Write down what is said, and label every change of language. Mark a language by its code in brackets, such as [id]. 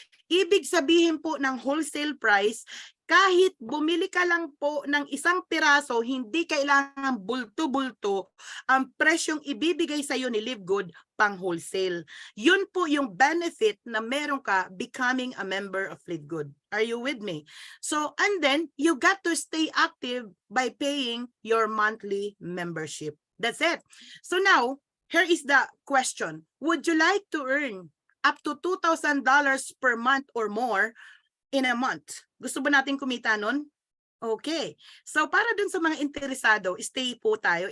[tl] Ibig sabihin po ng wholesale price, kahit bumili ka lang po ng isang piraso, hindi kailangan bulto-bulto ang presyong ibibigay sa iyo ni Live Good pang wholesale. Yun po yung benefit na meron ka [en] becoming a member of Live Good. Are you with me? So, and then you got to stay active by paying your monthly membership. That's it. So now, here is the question. Would you like to earn up to $2,000 per month or more in a month? [tl] Gusto ba natin kumita nun? Okay. So para dun sa mga interesado, stay po tayo.